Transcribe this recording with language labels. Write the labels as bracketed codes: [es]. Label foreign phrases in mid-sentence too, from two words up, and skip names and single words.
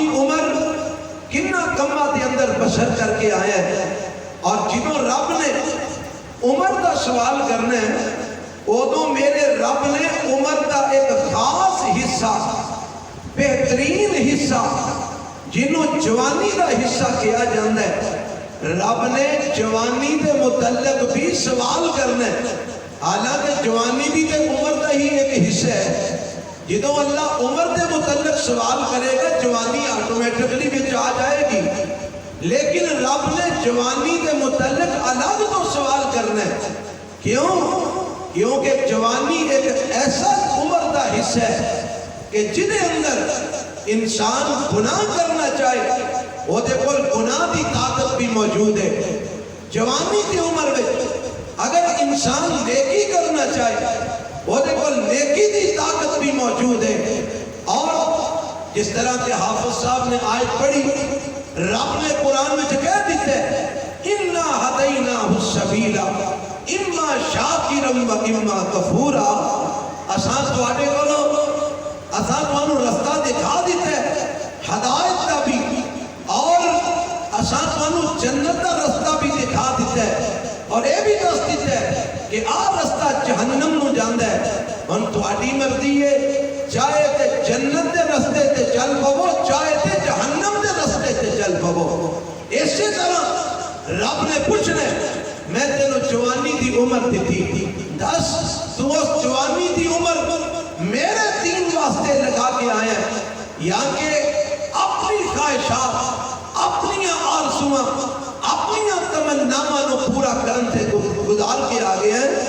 [pa] عمر کنہ کمہ دے اندر بسر کر کے آئے ہیں، اور جنہوں رب نے عمر کا سوال کرنا ہے، وہ میرے رب نے عمر کا ایک خاص حصہ، بہترین حصہ جنہوں جوانی کا حصہ کیا جاندہ ہے، رب نے جوانی دے متعلق بھی سوال کرنا ہے، حالانکہ جوانی بھی تے عمر جدوں اللہ عمر دے متعلق سوال کرے گا جوانی آٹومیٹکلی وچ آ جائے گی، لیکن رب نے جوانی دے متعلق الگ تو سوال کرنا ہے۔ کیوں؟ کیونکہ جوانی ایک ایسا عمر دا حصہ ہے کہ جدے اندر انسان گناہ کرنا چاہے وہ دے کول گناہ دی طاقت بھی موجود ہے۔ جوانی دی عمر میں اگر انسان نیکی کرنا چاہے وہ دے کول نیکی دی طاقت بھی موجود ہے۔ [ur] اور جس طرح کہ حافظ صاحب نے آیت پڑھی، رب نے قرآن میں کہہ دیتے ہیں [ar] اِنَّا هَدَيْنَاهُ السَّبِيلَ اِمَّا شَاكِرًا وَإِمَّا كَفُورًا۔ [pa] اساں تواڈے کولوں اساں تانوں رستہ دکھا دیتے ہیں ہدایت کا بھی، اور اساں تانوں جنت کا رستہ بھی دکھا دیتے ہیں، اور یہ بھی دس دیتے ہیں کہ آ رستہ جہنم نو جاندا ہے۔ ہن تواڈی مرضی ہے، چاہے تے جنت دے رستے تے چل پو، چاہے تے جہنم دے رستے تے چل پو۔ اسی طرح رب نے پوچھنا میں تینوں جوانی دی عمر دیتی، دس تو اس جوانی دی عمر میرے دین واسطے لگا کے آیا ہے یا کہ اپنی خواہشات، اپنی آرزواں، اپنی تمناواں نو پورا کرن سے گزار کے آگے ہیں؟